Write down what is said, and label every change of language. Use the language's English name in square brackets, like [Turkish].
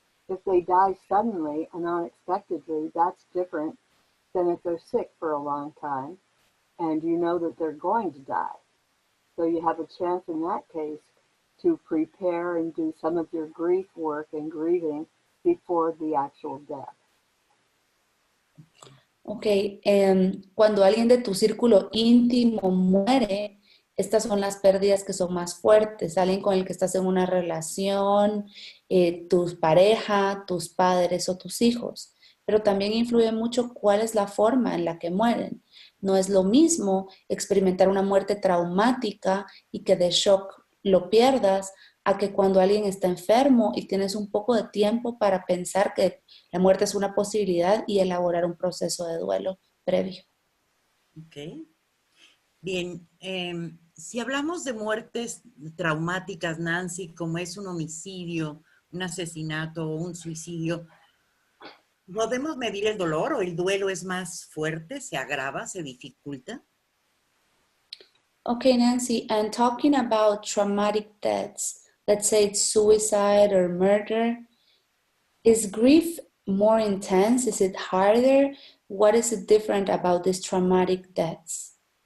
[English] If they die suddenly and unexpectedly, that's different than if they're sick for a long time and you know that they're going to die. So you have a chance in that case to prepare and do some of your grief work and grieving before the actual death. [Spanish] Ok, cuando alguien de tu círculo íntimo muere, estas son las pérdidas que son más fuertes. Alguien con el que estás en una relación, tu pareja, tus padres o tus hijos. Pero también influye mucho cuál es la forma en la que mueren. No es lo mismo experimentar una muerte traumática y que de shock lo pierdas, a que cuando alguien está enfermo y tienes un poco de tiempo para pensar que la muerte es una posibilidad y elaborar un proceso de duelo previo. Ok. Bien, si hablamos de muertes traumáticas, Nancy, como es un homicidio, un asesinato o un suicidio, ¿podemos medir el dolor o el duelo es más fuerte, se agrava, se dificulta? [English] Okay, Nancy, and talking about traumatic deaths, let's say it's suicide or murder, is grief more intense? Is it harder? What is it different about these traumatic deaths?